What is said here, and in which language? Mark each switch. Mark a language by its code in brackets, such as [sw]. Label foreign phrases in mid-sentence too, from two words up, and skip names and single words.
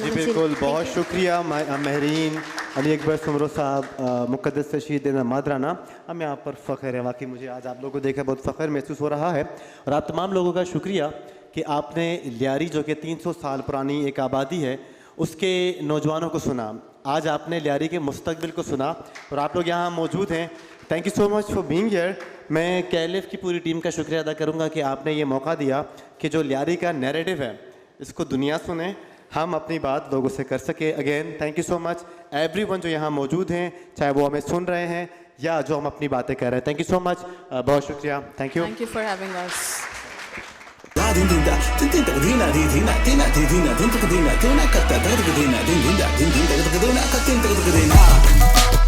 [ur] جی بالکل، بہت شکریہ مہرین، علی اکبر سومرو صاحب، مقدس رشید مادرانہ. ہمیں آپ پر فخر ہے، واقعی مجھے آج آپ لوگوں کو دیکھ کر بہت فخر محسوس ہو رہا ہے. اور آپ تمام لوگوں کا شکریہ کہ آپ نے لیاری جو کہ 300 سال پرانی ایک آبادی ہے اس کے نوجوانوں کو سنا، آج آپ نے لیاری کے مستقبل کو سنا اور آپ لوگ یہاں موجود ہیں. [en] Thank you so much for being here. [ur] میں KLF کی پوری ٹیم کا شکریہ ادا کروں گا کہ آپ نے یہ موقع دیا کہ جو لیاری کا نیریٹو ہے اس کو دنیا سنے، ہم اپنی بات لوگوں سے کر سکے. [en] Again thank you so much everyone [ur] جو یہاں موجود ہیں، چاہے وہ ہمیں سن رہے ہیں یا جو ہم اپنی باتیں کر رہے ہیں. [en] Thank you so much, [ur] بہت شکریہ, [en] Thank you. Thank you for having us. La din din da, din din da dina di dina dina di dina din din da dina dina katta da dina din din da din din da dina katta da dina.